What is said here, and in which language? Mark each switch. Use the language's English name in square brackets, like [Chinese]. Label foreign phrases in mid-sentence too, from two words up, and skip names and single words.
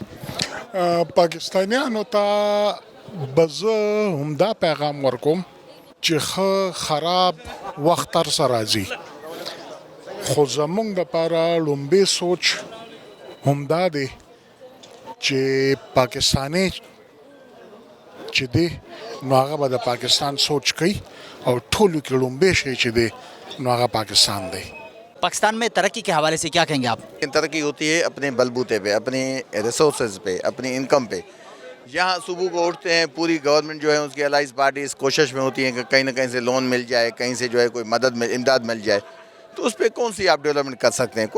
[Pashto] پاکستانیانو ته به زه همدا پیغام ورکوم چې ښه خراب وخت هر څه راځي، خو زمونږ دپاره لومبۍ سوچ همدا دی چې پاکستانی چې دی نو هغه به د پاکستان سوچ کوي، او ټولو کې لومبۍ شی چې دی نو هغه پاکستان دی. [Urdu] پاکستان میں ترقی کے حوالے سے کیا کہیں گے آپ? ترقی ہوتی ہے اپنے بل بوتے پے، اپنے ریسورسز پے، اپنی انکم پے. یہاں صبح کو اٹھتے ہیں، پوری گورنمنٹ جو ہے اس کی [English] allies party [Urdu] اس کوشش میں ہوتی ہے کہ کہیں نہ کہیں سے لون مل جائے، کہیں سے جو ہے کوئی امداد مل جائے، تو اس پر کون سی آپ ڈیولپمنٹ کر سکتے ہیں?